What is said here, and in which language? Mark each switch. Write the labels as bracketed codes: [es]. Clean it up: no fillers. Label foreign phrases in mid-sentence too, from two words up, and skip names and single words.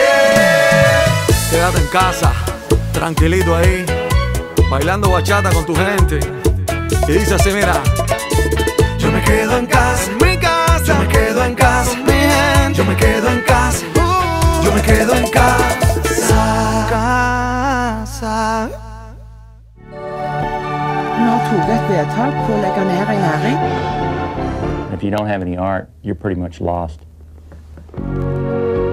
[es] Quédate en casa, tranquilito ahí, bailando bachata con tu gente. Y dice así, mira. Yo me quedo en casa, mi casa. Yo me quedo en casa, mi gente. Yo me quedo en casa. Yo me quedo en casa. [no] Når tok et vedtak på å legge ned en næring. [en] If you don't have any art, you're pretty much lost.